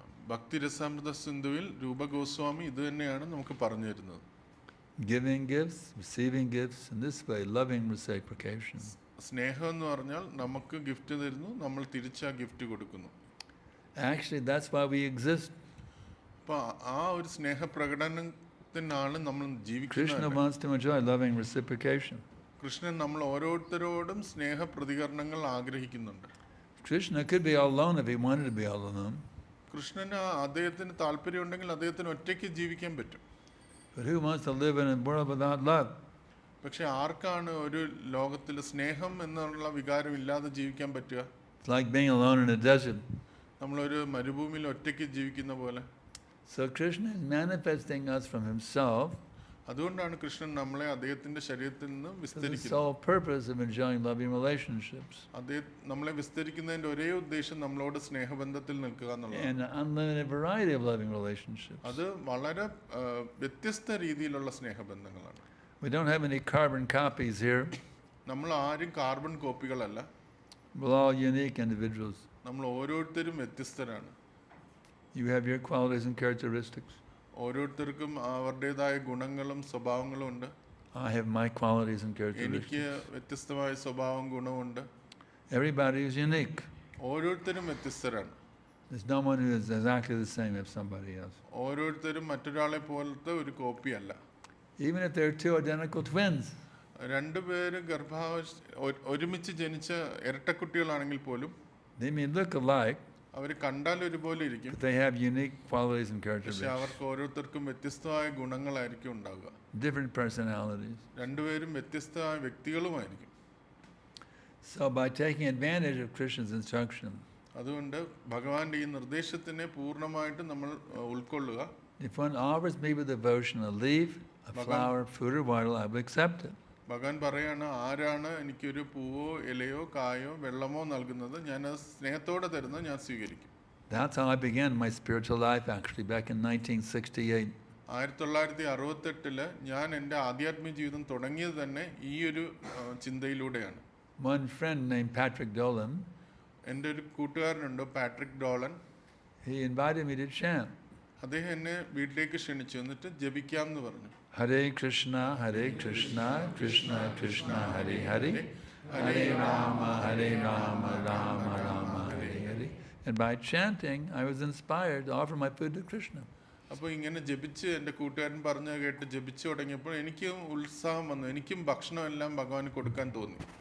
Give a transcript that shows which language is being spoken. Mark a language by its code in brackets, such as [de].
[ml] ഭക്തിരസാമൃത സിന്ധുവിൽ രൂപ ഗോസ്വാമി ഇത് തന്നെയാണ് നമുക്ക് പറഞ്ഞു തരുന്നത്. [en] Giving gifts, receiving gifts, in this way, loving reciprocation. [ml] സ്നേഹം എന്ന് പറഞ്ഞാൽ നമുക്ക് ഗിഫ്റ്റ് തരുന്നു, നമ്മൾ തിരിച്ച് ആ ഗിഫ്റ്റ് കൊടുക്കുന്നു. [en] Actually, that's why we exist. [ml] അപ്പോൾ ആ ഒരു സ്നേഹപ്രകടനത്തിനാണ് നമ്മൾ [en] Krishna [ml] ജീവിക്കുന്നത്. [en] wants to enjoy loving reciprocation. [ml] Krishnan നമ്മൾ ഓരോരുത്തരോടും സ്നേഹ പ്രതികരണങ്ങൾ ആഗ്രഹിക്കുന്നുണ്ട്. [en] Krishna could be all alone if he wanted to be all alone. [ml] കൃഷ്ണന് അദ്ദേഹത്തിന് താല്പര്യമുണ്ടെങ്കിൽ അദ്ദേഹത്തിന് ഒറ്റയ്ക്ക് ജീവിക്കാൻ പറ്റും. [en] But who wants to live in a world without love? [ml] പക്ഷെ ആർക്കാണ് ഒരു ലോകത്തിൽ സ്നേഹം എന്നുള്ള വികാരം ഇല്ലാതെ ജീവിക്കാൻ പറ്റുക? [en] It's like being alone in a desert. [ml] നമ്മളൊരു മരുഭൂമിയിൽ ഒറ്റയ്ക്ക് ജീവിക്കുന്ന പോലെ. [en] So Krishna is manifesting us from himself. [ml] അതുകൊണ്ടാണ് കൃഷ്ണൻ നമ്മളെ അദ്ദേഹത്തിന്റെ ശരീരത്തിൽ നിന്ന് [en] For the [ml] വിസ്തരിക്കുന്നത്. [en] sole purpose of enjoying loving relationships [ml] നമ്മളെ വിസ്തരിക്കുന്നതിന്റെ ഒരേ ഉദ്ദേശം നമ്മളോട് സ്നേഹബന്ധത്തിൽ നിൽക്കുക എന്നുള്ളതാണ്. [en] and an unlimited variety of loving relationships. [ml] അത് വളരെ വ്യത്യസ്ത രീതിയിലുള്ള സ്നേഹബന്ധങ്ങളാണ്. [en] We don't have any carbon copies here. [ml] നമ്മൾ ആരും carbon കോപ്പികളല്ല, [en] We're all unique individuals. [ml] നമ്മൾ ഓരോരുത്തരും വ്യത്യസ്തരാണ്. [en] You have your qualities and characteristics. [ml] ഓരോരുത്തർക്കും അവരുടേതായ ഗുണങ്ങളും സ്വഭാവങ്ങളും ഉണ്ട്. [en] I have my qualities and [ml] എനിക്ക് [en] characteristics. [ml] വ്യത്യസ്തമായ സ്വഭാവം ഗുണമുണ്ട്. [en] Everybody is unique. [ml] ഓരോരുത്തരും വ്യത്യസ്തരാണ്. [en] There's no one who is exactly the same as somebody else. [ml] ഓരോരുത്തരും മറ്റൊരാളെ പോലത്തെ ഒരു കോപ്പിയല്ല. [en] Even if they're two identical twins, [ml] രണ്ടുപേര് ഒരുമിച്ച് ജനിച്ച ഇരട്ടക്കുട്ടികളാണെങ്കിൽ പോലും [en] they may look alike, [ml] അവർ കണ്ടാൽ ഒരുപോലെ ഇരിക്കും. [en] but they have unique qualities and [ml] പക്ഷെ [en] characteristics, [ml] അവർക്ക് ഓരോരുത്തർക്കും വ്യത്യസ്തമായ ഗുണങ്ങളായിരിക്കും ഉണ്ടാവുക. [en] different personalities. [ml] രണ്ടുപേരും വ്യത്യസ്തമായ വ്യക്തികളുമായിരിക്കും. [en] So by taking advantage of Krishna's instruction, [ml] അതുകൊണ്ട് ഭഗവാന്റെ ഈ നിർദ്ദേശത്തിനെ പൂർണ്ണമായിട്ട് നമ്മൾ ഉൾക്കൊള്ളുക. [en] if one offers me with devotion a leaf, a flower, food or water, I will accept it. [ml] ഭഗവാൻ പറയാണ്, ആരാണ് എനിക്കൊരു പൂവോ ഇലയോ കായോ വെള്ളമോ നൽകുന്നത്, ഞാൻ അത് സ്നേഹത്തോടെ തരുന്നത് ഞാൻ സ്വീകരിക്കും. [en] That's how I began my spiritual life actually back in 1968. [ml] 1968 ഞാൻ എൻ്റെ ആധ്യാത്മിക ജീവിതം തുടങ്ങിയത് തന്നെ ഈ ഒരു ചിന്തയിലൂടെയാണ്. [en] One friend named Patrick Dolan, [ml] എൻ്റെ ഒരു കൂട്ടുകാരനുണ്ട് Patrick Dolan. [en] he invited me to chant. [ml] അദ്ദേഹം എന്നെ വീട്ടിലേക്ക് ക്ഷണിച്ചു, എന്നിട്ട് ജപിക്കാം എന്ന് പറഞ്ഞു. [sa] Hare Krishna, Krishna Krishna, Hare Hare, Hare Rama, Rama Rama, Hare Hare, [en] And by chanting, I was inspired to offer my food to Krishna. [ml] അപ്പോൾ ഇങ്ങനെ ജപിച്ച് എൻ്റെ കൂട്ടുകാരൻ പറഞ്ഞ കേട്ട് ജപിച്ചു തുടങ്ങിയപ്പോൾ എനിക്കും ഉത്സാഹം വന്നു. എനിക്കും ഭക്ഷണം എല്ലാം ഭഗവാന് കൊടുക്കാൻ തോന്നി.